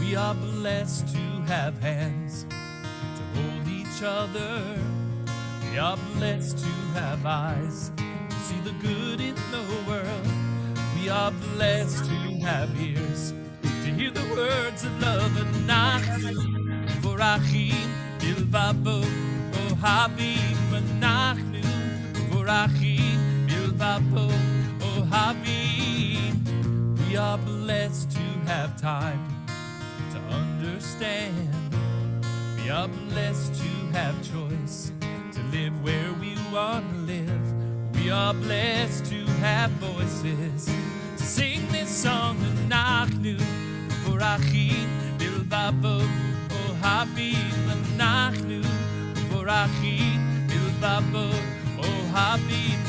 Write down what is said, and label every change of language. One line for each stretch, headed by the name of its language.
English: We are blessed to have hands to hold each other, We are blessed to have eyes to see the good in the world. We are blessed to have ears to hear the words of love.
Hebrew: אנחנו מבורכים בלבבו אוהבים. אנחנו מבורכים בלבבו אוהבים.
English: We are blessed to have time to understand. We are blessed to have choice, to live where we want to live. We are blessed to have voices to sing this song.
Hebrew: אנחנו מבורכים בלבבו אוהבים. אנחנו מבורכים בלבבו אוהבים.